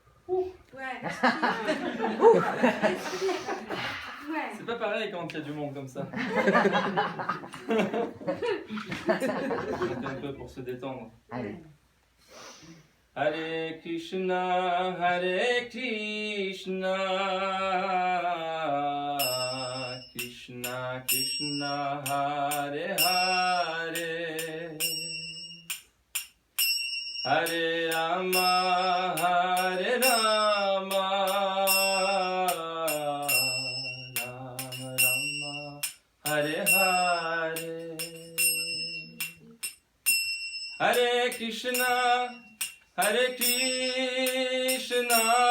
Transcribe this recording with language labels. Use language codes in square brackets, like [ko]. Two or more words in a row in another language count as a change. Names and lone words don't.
[fr] Ouais. C'est pas pareil quand il y a du monde comme ça. Chanter un peu pour se détendre. Allez. [sa] हरे कृष्ण, कृष्ण कृष्ण, हरे हरे, हरे राम, हरे राम, राम राम, हरे हरे, हरे कृष्ण, हरे कृष्ण,